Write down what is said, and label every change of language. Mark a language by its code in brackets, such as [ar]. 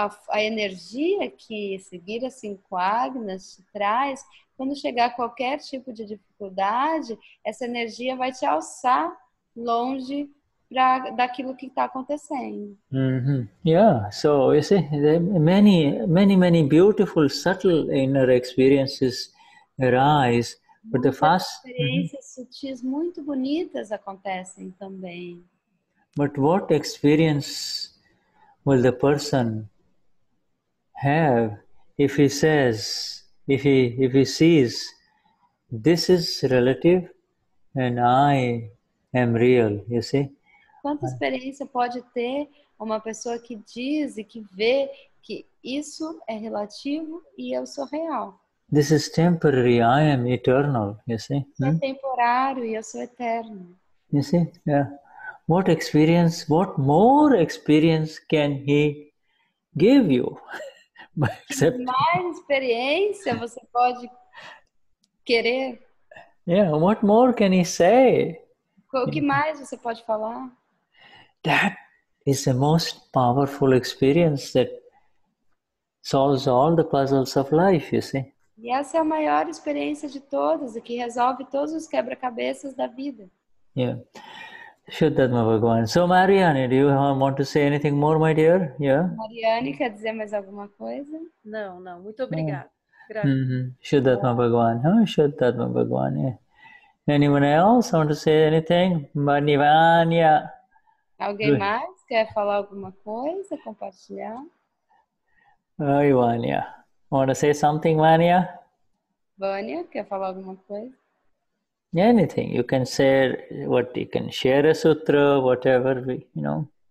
[pt] A energia que seguir as 5 ágnas te traz, quando chegar qualquer tipo de dificuldade, essa energia vai te alçar longe daquilo que está acontecendo. [en] Yeah, so you see, there are many beautiful, subtle inner experiences arise, but the fast. [pt] Experiências sutis muito bonitas acontecem também. [en] But what experience will the person have if he says, if he sees, this is relative and I am real, you see? [pt] Quanta experiência pode ter uma pessoa que diz e que vê que isso é relativo e eu sou real? [en] This is temporary, I am eternal, you see? [pt] Isso é temporário e eu sou eterno. [en] You see? Yeah. What more experience can he give you? [pt] Mais experiência você pode querer? [en] Yeah, what more can he say? [pt] O que mais você pode falar? [en] That is the most powerful experience that solves all the puzzles of life, you see. [pt] E essa é a maior experiência de todas e que resolve todos os quebra-cabeças da vida. [en] Yeah. Shuddha Bhagavan. So Marianne, do you want to say anything more, my dear? Yeah. [pt] Marianne, quer dizer mais alguma coisa? Não, muito obrigada. [en] Shuddha Bhagavan. Shuddha Bhagavan. Yeah. Anyone else want to say anything? Vanya. [pt] Alguém mais quer falar alguma coisa, compartilhar? [en] Hi, Vanya. Want to say something, Vanya? [pt] Vânia, quer falar alguma coisa? [en] Anything. You can share you can share a sutra, whatever, you know.